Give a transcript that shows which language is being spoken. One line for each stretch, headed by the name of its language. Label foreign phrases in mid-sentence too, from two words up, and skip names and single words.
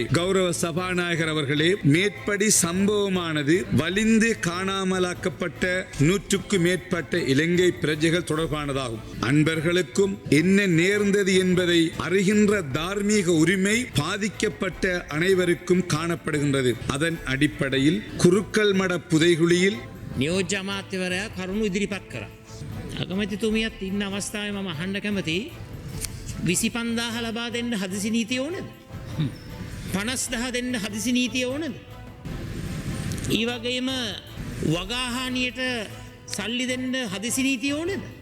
Tamil: கௌரவ சபாநாயகர் அவர்களே, மேற்படி சம்பவமானது வலிந்து காணாமலாக்கப்பட்ட 100க்கு மேற்பட்ட இலங்கை பிரஜைகள் தொடர்பானதாகும். அன்பர்களுக்கும் என்ன நேர்ந்தது என்பதை அறிகின்ற தார்மீக உரிமை பாதிக்கப்பட்ட அனைவருக்கும் காணப்படுகின்றது. அதன் அடிப்படையில் குருக்கல் மட புதைகுழியில்
Sinhala: නියෝජ්‍ය අමාත්‍යවරයා කරුණු ඉදිරිපත් කරා. අගමැතිතුමියත් ඉන්න අවස්ථාවේ මම අහන්න කැමති 25,000 ලබා දෙන්න හදිසි නීතිය ඕනද? 50,000 දෙන්න හදිසි නීතිය ඕනද? ඒ වගේම වගාහානියට සල්ලි දෙන්න හදිසි නීතිය ඕනද?